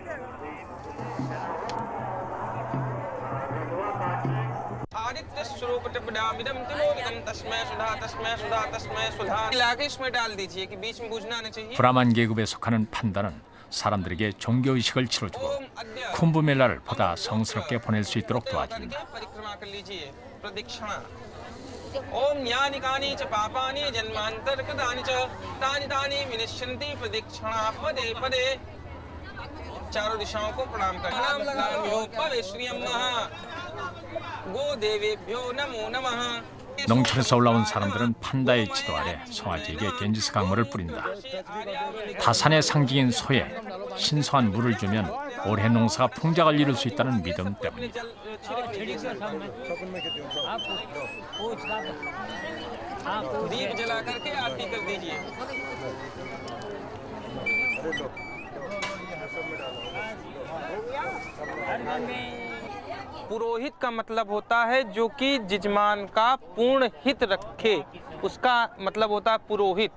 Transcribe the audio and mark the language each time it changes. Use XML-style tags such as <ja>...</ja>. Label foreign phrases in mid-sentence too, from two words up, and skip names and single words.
<ko>브라만 계급에 속하는 판다는 사람들에게 종교의식을 치러주고 쿤브멜라를 보다 성스럽게 보낼 수 있도록 도와준다.</ko> <sa>ओम यानि कानि च पापानि जन्मांतरकृतानि च तानि तानि विनश्यन्ति प्रदक्षिणा पदे पदे</sa> <hi>चारों दिशाओं को प्रणाम कर नाम लगाओ</hi> <sa>पवेश्रियं नमः गो देवेभ्यो नमो नमः.</sa> <ko>농촌에서 올라온 사람들은 판다의 지도 아래 송아지에게 겐지스 강물을 뿌린다. 다산의 상징인 소에 신성한 물을 주면 올해 농사가 풍작을 이룰 수 있다는 믿음 때문이다.</ko> <hi>दीप जला करके आरती कर दीजिए. पुरोहित का मतलब होता है जो कि यजमान का पूर्ण हित रखे, उसका मतलब होता है पुरोहित.</hi>